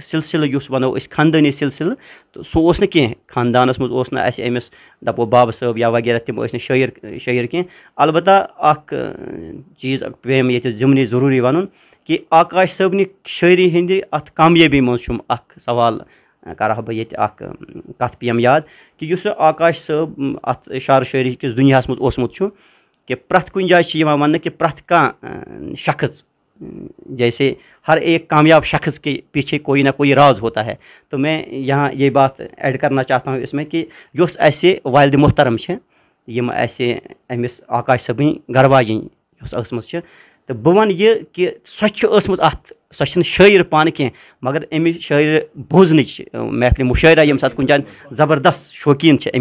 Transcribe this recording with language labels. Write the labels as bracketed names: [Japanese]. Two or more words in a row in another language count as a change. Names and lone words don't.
[Kashmiri] سِلسِلہٕ یُس وَنو أسۍ خاندٲنی سِلسِلہٕ تہٕ سُہ اوس نہٕ کینٛہہ خاندانَس منٛز اوس نہٕ اَسہِ أمِس دَپو بابا صٲب یا وغیرہ تِم ٲسۍ نہٕ شٲعر کینٛہہ البتہ اَکھ چیٖز پیٚیہِ مےٚ ییٚتہِ ضِمنی ضروٗری وَنُن کہِ آکاش صٲبنہِ شٲعری ہِنٛدِ اَتھ کامیٲبی منٛز چھُم اَکھ سوال کَرٕ ہا بہٕ ییٚتہِ اَکھ کَتھ پیٚیَم یاد کہِ یُس آکاش صٲب اَتھ شعر شٲعری کِس دُنیاہَس منٛز اوسمُت چھُ کہِ پرٛٮ۪تھ کُنہِ جایہِ چھِ یِوان وَننہٕ کہِ پرٛٮ۪تھ کانٛہہ شخص [Urdu] جیسے ہر ایک کامیاب شخص کے پیچھے کوئی نہ کوئی راز ہوتا ہے تو میں یہاں یہ بات ایڈ کرنا چاہتا ہوں اس میں کہ [Kashmiri] یۄس اَسہِ والدِ محترم چھِ یِم اَسہِ أمِس آکاش صٲبٕنۍ گرواجِنۍ یۄس ٲسمٕژ چھِ تہٕ بہٕ وَنہٕ یہِ کہِ سۄ چھِ ٲسمٕژ اَتھ سۄ چھِنہٕ شٲعر پانہٕ کینٛہہ مگر اَمِچ شٲعرِ بوزنٕچ محفلہِ مُشٲعرا ییٚمہِ ساتہٕ کُنہِ جایہِ زبردست شوقیٖن چھِ